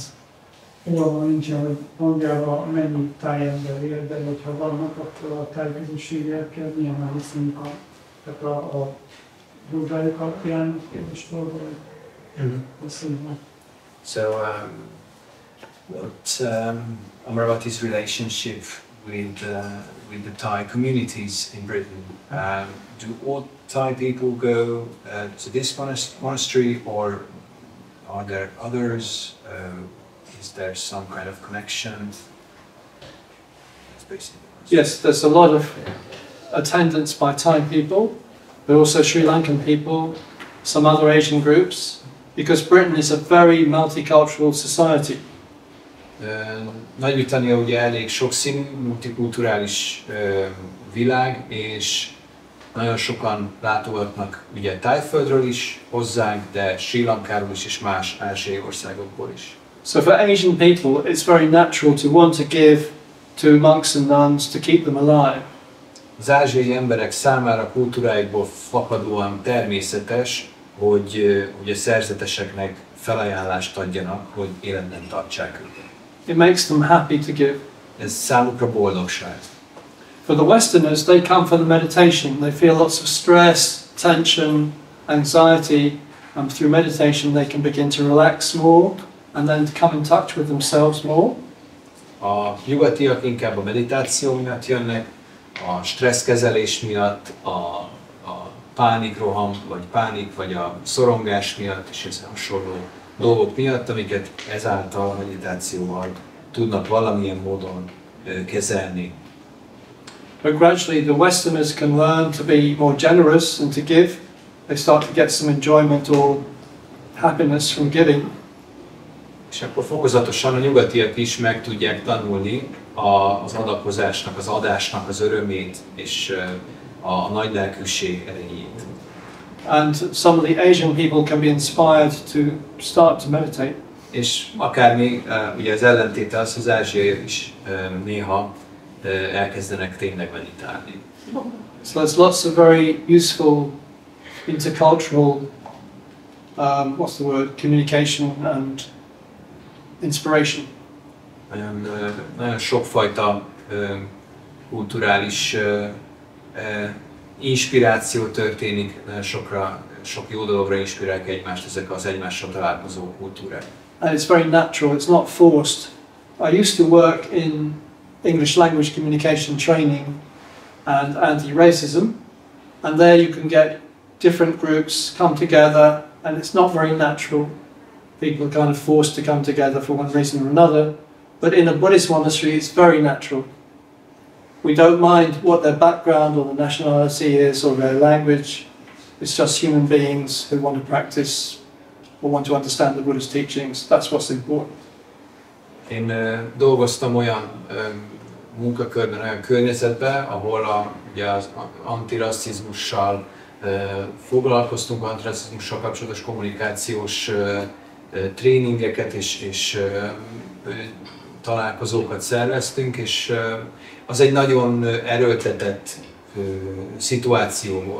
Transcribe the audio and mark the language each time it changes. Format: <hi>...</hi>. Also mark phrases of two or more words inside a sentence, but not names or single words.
<hu>Fogalma nincsen, hogy magára mennyi tájember ér, de hogyha vannak, akkor a tájközösségekkel milyen már viszont a Buddhájuk alapján kérdéstorban beszélnek.</hu> <en>So, what Amaravati's relationship with the Thai communities in Britain? Do all Thai people go to this monastery, or are there others? Is there some kind of connection? Yes, there's a lot of attendance by Thai people, but also Sri Lankan people, some other Asian groups, because Britain is a very multicultural society.</en> <hu>Nagy-Britannia ugye elég sokszínű, multikulturális világ, és nagyon sokan látogatnak ugye Tájföldről is hozzánk, de Sri Lankáról is, és más ázsiai országokból is.</hu> <en>So for Asian people, it's very natural to want to give to monks and nuns to keep them alive.</en> <hu>Az ázsiai emberek számára kultúráikból fakadóan természetes, hogy ugye szerzeteseknek felajánlást adjanak, hogy életben tartsák őket.</hu> <en>It makes them happy to give.</en> <hu>Ez számukra boldogság.</hu> <en>For the Westerners, they come for the meditation. They feel lots of stress, tension, anxiety, and through meditation they can begin to relax more and then come in touch with themselves more.</en> <hu>A nyugatiak inkább a meditáció miatt jönnek, a stresszkezelés miatt, a pánikroham, vagy pánik, vagy a szorongás miatt, és ez hasonló dolgok miatt, amiket ezáltal a meditációval tudnak valamilyen módon kezelni.</hu> <en>But gradually the Westerners can learn to be more generous and to give. They start to get some enjoyment or happiness from giving.</en> <hu>És akkor fokozatosan a nyugatiak is meg tudják tanulni az adakozásnak, az adásnak az örömét és a nagy lelkűség erejét.</hu> <en>And some of the Asian people can be inspired to start to meditate.</en> <hu>És akár még ugye az ellentéte az, az ázsiaiak is néha elkezdenek tényleg meditálni.</hu> <en>So there's lots of very useful intercultural, what's the word, communication and inspiration.</en> <hu>Nagyon sokfajta kulturális inspiráció történik, sok jó dologra inspirálják egymást ezek az egymással találkozó kultúrák.</hu> <en>And it's very natural, it's not forced. I used to work in English language communication training and anti-racism, and there you can get different groups come together, and it's not very natural. People are kind of forced to come together for one reason or another, but in a Buddhist monastery it's very natural. We don't mind what their background or the nationality is or their language. It's just human beings who want to practice or want to understand the Buddhist teachings. That's what's important.</en> <hu>Én dolgoztam olyan munkakörben, olyan környezetben, ahol ugye az antirasszizmussal foglalkoztunk, antirasszizmussal kapcsolatos kommunikációs tréningeket és találkozókat szerveztünk, és az egy nagyon erőltetett szituáció volt.</hu>